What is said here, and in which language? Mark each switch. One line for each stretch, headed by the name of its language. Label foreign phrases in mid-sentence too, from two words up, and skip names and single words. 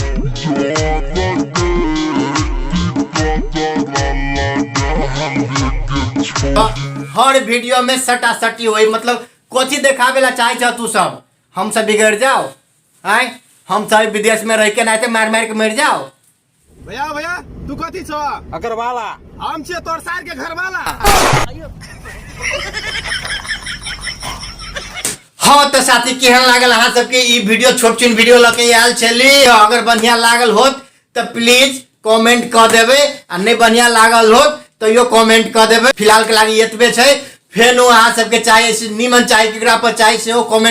Maithili: हर वीडियो में सटा सटी हुई मतलब कोची दिखावे ला चाहे तू सब हम सब बिगड़ जाओ आए हम सब विदेश में रह के ना मार मार के मर जाओ भैया तू कथी छो अगर वाला हम छे तोर सार के घर वाला हाँ तो साथी केहन लागल अहाँ सबके ई वीडियो छोट छिन वीडियो लके आयल छली अगर बढ़िया लागल होत तो प्लीज कमेंट कर देबे आ नहीं बढ़िया लागल होत तो यो कमेंट कर देबे फिलहाल के लागी एतबे छै फेनो अहाँ सबके चाहिए निमन चाहिए केकरा पर चाहिए सेहो कमेंट